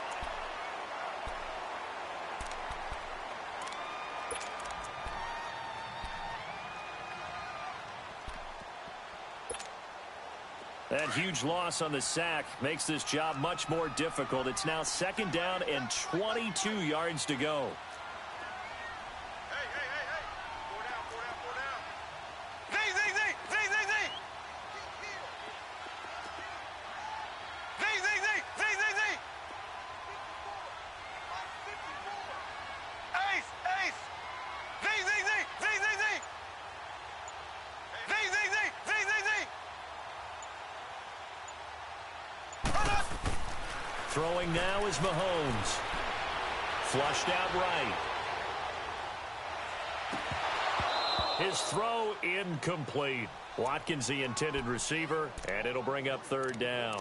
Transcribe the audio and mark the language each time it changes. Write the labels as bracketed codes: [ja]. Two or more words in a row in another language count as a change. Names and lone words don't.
[en] That huge loss on the sack makes this job much more difficult. It's now 2nd down and 22 yards to go. Hey. Four down. Zing. Ace. Zing. Throwing now is Mahomes. Flushed out right. His throw incomplete. Watkins the intended receiver, and it'll bring up 3rd down.